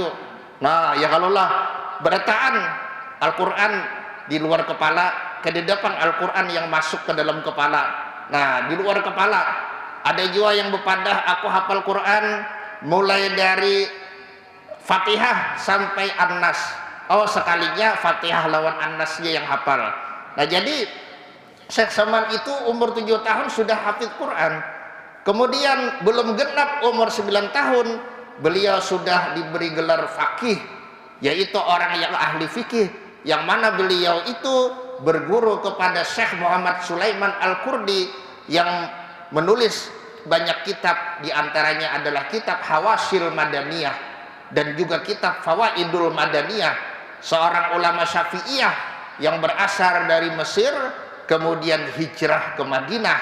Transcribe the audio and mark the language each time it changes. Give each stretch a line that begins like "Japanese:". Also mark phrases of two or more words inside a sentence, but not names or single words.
Banjar: Nah, ya kalaulah berataan Al-Quran di luar kepala, ke depan Al-Quran yang masuk ke dalam kepala.
Indonesian: Nah, di luar kepala ada juga yang berpadah aku hafal Quran mulai dari Fatihah sampai An-Nas.
Banjar: Oh, sekalinya Fatihah lawan An-Nasnya yang hafal.
Indonesian: Nah, jadi Syekh Saman itu umur 7 tahun sudah hafid Quran. Kemudian belum genap umur 9 tahun beliau sudah diberi gelar faqih, yaitu orang yang ahli fikih, yang mana beliau itu berguru kepada Syekh Muhammad Sulaiman Al-Qurdi yang menulis banyak kitab, diantaranya adalah kitab Hawasil Madaniyah dan juga kitab Fawaidul Madaniyah, seorang ulama Syafi'iyah yang berasal dari Mesir kemudian hijrah ke Madinah.